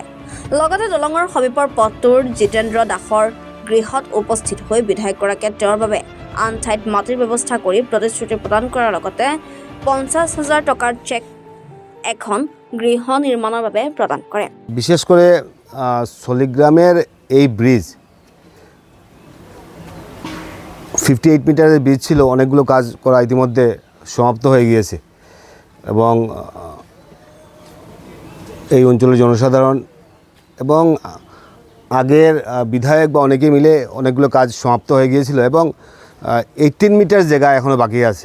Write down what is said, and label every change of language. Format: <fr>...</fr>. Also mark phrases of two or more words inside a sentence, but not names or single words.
<as>লগতে দলঙৰ সমীপৰ পথটোৰ জিতেন্দ্ৰ দাসৰ গৃহত উপস্থিত হৈ বিধায়কগৰাকীয়ে তেওঁৰ বাবে আন ঠাইত মাটিৰ ব্যৱস্থা কৰি প্ৰতিশ্ৰুতি প্ৰদান কৰাৰ লগতে 50,000 টকাৰ চেক এখন গৃহ নিৰ্মাণৰ বাবে প্ৰদান কৰে।</as> <bn>বিশেষ করে চলিগ্রামের এই ব্রিজ 58 মিটারের ব্রিজ ছিল, অনেকগুলো কাজ করা ইতিমধ্যে সমাপ্ত হয়ে গিয়েছে এবং এই অঞ্চলের জনসাধারণ এবং আগের বিধায়ক বা অনেকে মিলে অনেকগুলো কাজ সমাপ্ত হয়ে গিয়েছিল এবং 18 মিটার জায়গা এখনও বাকি আছে।</bn>